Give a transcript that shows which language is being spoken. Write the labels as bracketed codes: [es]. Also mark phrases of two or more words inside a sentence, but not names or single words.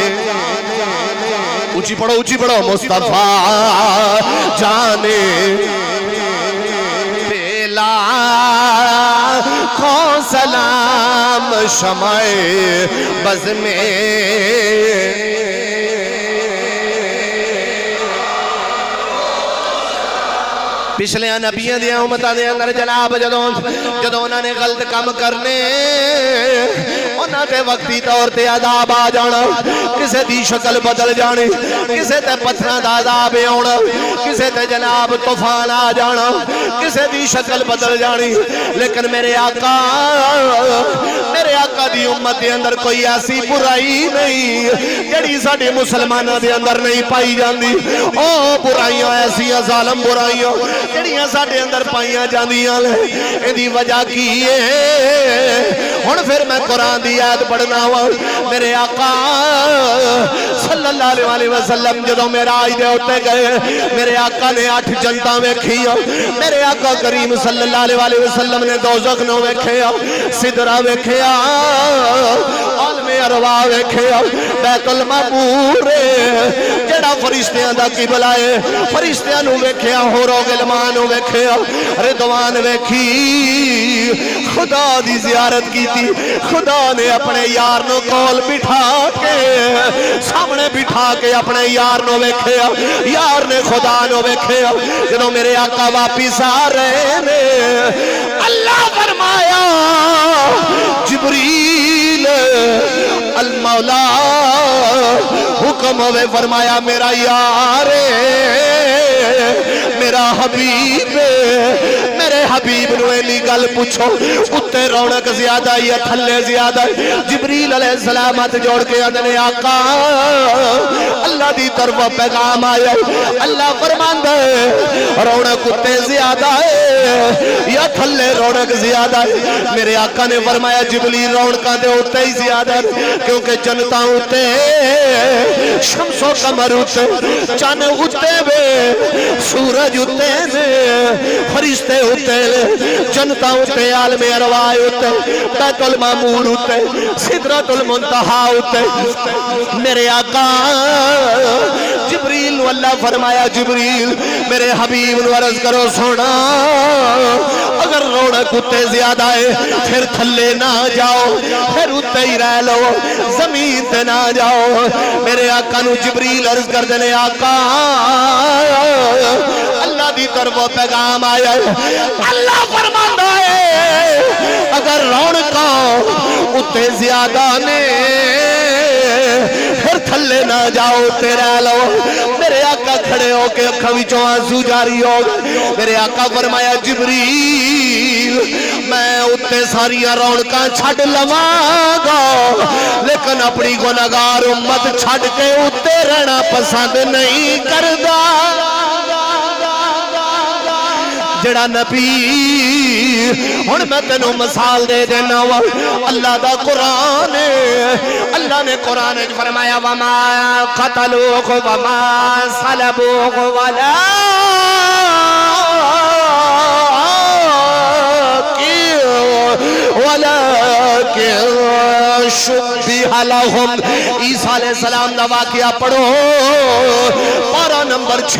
[ur] اونچی پڑھو مصطفیٰ جانے پہ لاکھوں سلام، شمع بز میں [pa] پچھلے نبیوں دیا امتاں دے اندر جناب جدوں انہاں نے غلط کام کرنے انہاں تے وقتی طور تے عذاب آ جانا، کسے دی شکل بدل جانی، کسے تے پتھراں دا عذاب آنا، کسے تے جناب طوفان آ جانا، کسے دی شکل بدل جانی، لیکن میرے آقا دی امت دے اندر کوئی ایسی برائی نہیں جڑی ساڈے مسلماناں دے اندر نہیں پائی جاندی۔ او برائیاں ایسیاں ظالم برائیاں جڑیاں ساڈے اندر پائیاں جاندیاں نے، ایدی وجہ کی ہے؟ ہن پھر میں قرآن دی آیت پڑھنا وا، میرے آقا صلی اللہ علیہ وسلم جدوں معراج دے اوتے گئے، میرے آقا نے 8 جنتاں ویکھیاں، میرے آقا کریم [ar] صلی اللہ علیہ وسلم [pa] نے دوزخ نو ویکھیا، سدرہ ویکھیا، عالم ارواح ویکھیا، بیت المعمور جڑا فرشتیاں دا قبلہ ہے، فرشتیاں نو ویکھیا، حور و غلمان نو ویکھیا، رضوان ویکھی، خدا دی زیارت کی تھی، خدا نے اپنے یار نو کول بٹھا کے سامنے بٹھا کے اپنے یار نو ویکھیا، یار نے خدا نو ویکھیا، جدوں میرے آقا واپس آ رہے نے اللہ فرمایا جبریل المولا حکم ہوئے، فرمایا میرا یار میرا حبیب، میرے حبیب نو ایلی گل پوچھو اتے رونق زیادہ یا تھلے زیادہ؟ جبریل [ar] علیہ السلام [pa] ہاتھ جوڑ کے آدھنے آقا اللہ دی طرف پیغام آیا، اللہ فرماندہ ہے رونق اتے زیادہ ہے یا تھلے رونق زیادہ ہے؟ میرے آقا نے فرمایا جبریل رونقاں دے اتے ہی زیادہ ہے، کیونکہ جنتاں اتے شمس و قمر اتے چاند اتے وے، سورج اتے نے، فرشتے اتے جنتا اتے، عالم ارواح اتے، بیت المعمور اتے، سدرۃ المنتہا اتے۔ میرے آقا جبریل نو اللہ فرمایا جبریل میرے حبیب نو عرض کرو سونا اگر رونق اتے زیادہ ہے پھر تھلے نہ جاؤ، پھر اتے ہی رہ لو، زمین تے نہ جاؤ۔ میرے آقا نو جبریل عرض کر دینے آقا اللہ دی طرف پیغام آیا ہے، اللہ فرماتا ہے اگر رونقاں اتے زیادہ نے پھر تھلے نہ جاؤ تیرا لو میرے آقا کھڑے ہو کے اکھاں وچوں آنسو جاری ہو گئے میرے آقا فرمایا جبریل میں اتے ساریاں رونقاں چھڈ لواں گا لیکن اپنی گناہگار امت چھڈ کے اتے رہنا پسند نہیں کردا جڑا نبی ہن میں تینوں مثال دے دینا وا اللہ دا قرآن اللہ نے قرآن وچ فرمایا [ar] وما قتلوه وما صلبوه ولكن شبہ لہم [pa] عیسیٰ [ar] علیہ السلام [pa] دا واقعہ پڑھو پارہ نمبر 6